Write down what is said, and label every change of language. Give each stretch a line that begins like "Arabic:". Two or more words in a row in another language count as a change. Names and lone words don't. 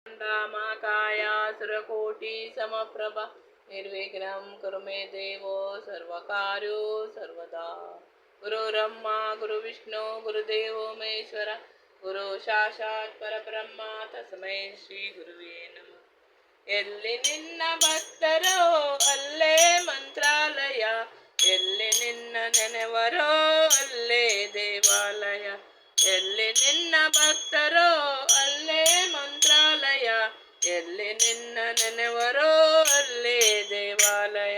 Sanskrit: वक्रतुण्डमहाकाय सुरकोटिसमप्रभ निर्विघ्नं कुरु मे देवो सर्वकार्यो सर्वदा गुरुर्ब्रह्मा गुरुविष्णु गुरुदेवो महेश्वर गुरु साक्षात् परब्रह्म तस्मै ಶ್ರೀ ಗುರುವೇ ನಮಃ.
Kannada: ಎಲ್ಲಿ ನಿನ್ನ ಭಕ್ತರೋ ಅಲ್ಲೇ ಮಂತ್ರಾಲಯ, ಎಲ್ಲಿ ನಿನ್ನ ನೆನೆವರೋ ಅಲ್ಲೇ ದೇವಾಲಯ. ಎಲ್ಲಿ ನಿನ್ನ ಭಕ್ತರೋ ಅಲ್ಲೇ ಮಂತ್ರಾಲಯ, ಎಲ್ಲಿ ನಿನ್ನ ನೆನೆವರೋ ಅಲ್ಲೇ ದೇವಾಲಯ.